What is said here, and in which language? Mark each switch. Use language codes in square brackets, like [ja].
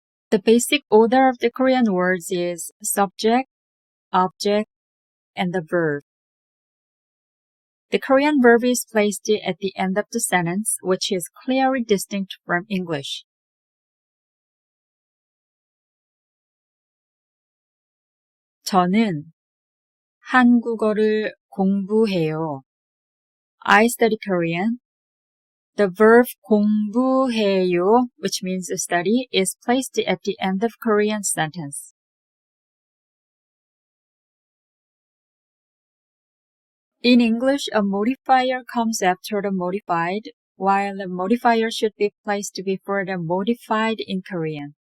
[en] The basic order of the Korean words is subject, object, and the verb. The Korean verb is placed at the end of the sentence, which is clearly distinct from English. [ko] 저는 한국어를 공부해요. [en] I study Korean. The verb 공부해요, which means study, is placed at the end of Korean sentence. In English, a modifier comes after the modified, while the modifier should be placed before the modified in Korean.